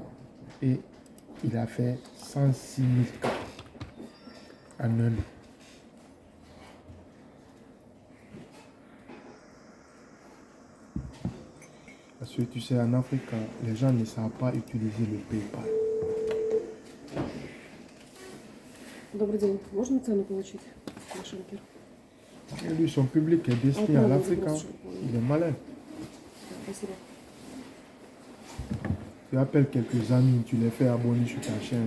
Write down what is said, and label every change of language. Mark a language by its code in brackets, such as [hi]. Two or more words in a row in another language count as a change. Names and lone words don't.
[fr] Et il a fait 106 000 cas en un an. Parce que tu sais, en Afrique, les gens ne savent pas utiliser le PayPal. [ru] Добрый день. Можно цену получить на шенкер? [fr] Et lui, son public est destiné à l'Afrique. Hein. Il est malin. [ru] Спасибо. [fr] Tu appelles quelques amis, tu les fais abonner sur ta chaîne.